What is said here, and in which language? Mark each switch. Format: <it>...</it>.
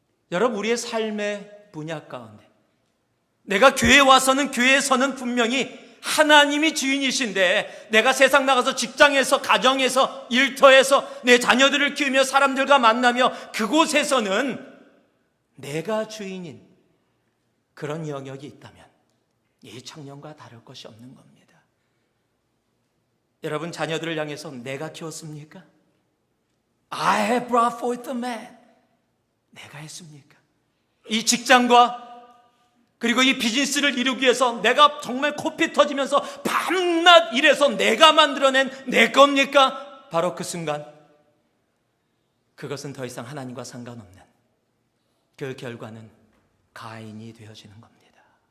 <ko>여러분, 우리의 삶의 분야 가운데 내가 교회에 와서는 교회에서는 분명히 하나님이 주인이신데 내가 세상 나가서 직장에서 가정에서 일터에서 내 자녀들을 키우며 사람들과 만나며 그곳에서는 내가 주인인 그런 영역이 있다면 이 청년과 다를 것이 없는 겁니다. 여러분, 자녀들을 향해서 내가 키웠습니까?</ko> <en>I have brought forth a man.</en> <ko>내가 했습니까? 이 직장과 그리고 이 비즈니스를 이루기 위해서 내가 정말 코피 터지면서 밤낮 일해서 내가 만들어낸 내 겁니까? 바로 그 순간 그것은 더 이상 하나님과 상관없는 그 결과는 가인이 되어지는 겁니다.</ko>